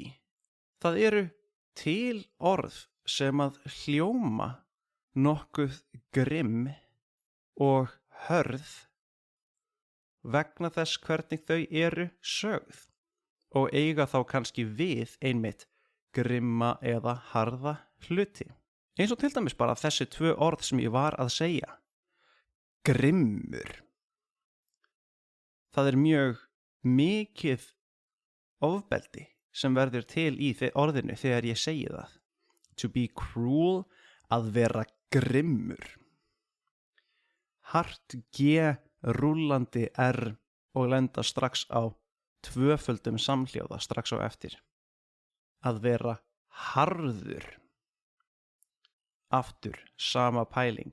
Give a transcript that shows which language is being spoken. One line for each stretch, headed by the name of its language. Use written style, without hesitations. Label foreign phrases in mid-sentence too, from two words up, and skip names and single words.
Icelandic: Það eru til orð sem að hljóma nokkuð grimm og hörð vegna þess hvernig þau eru sögð og eiga þá kannski við einmitt grimma eða harða hluti. Eins og til dæmis bara þessi 2 orð sem ég var að segja. Grimmur. Það er mjög mikið ofbeldi sem verður til í orðinu þegar ég segi það.
English: To be cruel,
Icelandic: að vera grimmur. Hart G, rúllandi R og lenda strax á 2-földum samhljóða strax á eftir. Að vera harður. Aftur, sama pæling.